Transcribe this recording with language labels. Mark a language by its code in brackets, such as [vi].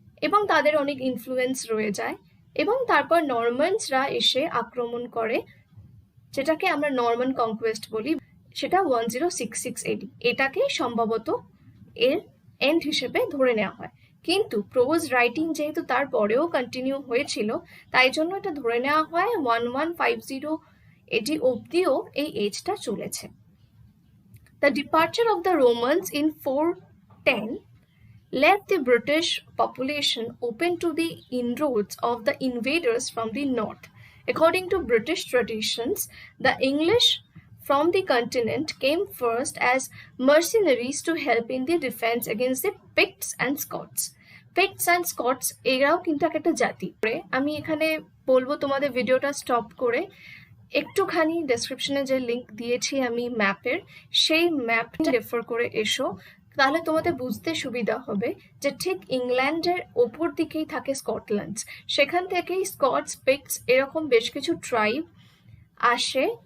[bn] এবং তাদের অনেক ইনফ্লুয়েন্স রয়ে যায়, এবং তারপর নরমানসরা এসে আক্রমণ করে, যেটাকে আমরা নরমান কনকোয়েস্ট বলি, সেটা 1066 AD। এটাকে সম্ভবত এর এন্ড হিসেবে ধরে নেওয়া হয়, কিন্তু প্রোজ রাইটিং যেহেতু তারপরেও কন্টিনিউ হয়েছিল, তাই জন্য এটা ধরে নেওয়া হয় 1150 AD অবধিও এই এজটা চলেছে। [en] The departure of the Romans in 410 left the British population open to the inroads of the invaders from the north. According to British traditions, the English from the continent came first as mercenaries to help in the defense against the Picts and Scots. [bn] Picts and Scots এরাও কিন্তু একটা জাতি। আমি এখানে বলবো তোমাদের ভিডিওটা stop করে একটুখানি ডেসক্রিপশনে যে লিংক দিয়েছি আমি ম্যাপের, সেই ম্যাপটা রেফার করে এসো, তাহলে তোমাদের বুঝতে সুবিধা হবে যে ঠিক ইংল্যান্ডের ওপর দিকেই থাকে স্কটল্যান্ড, সেখান থেকেই স্কটস, পিক্টস এরকম বেশ কিছু ট্রাইব আসে।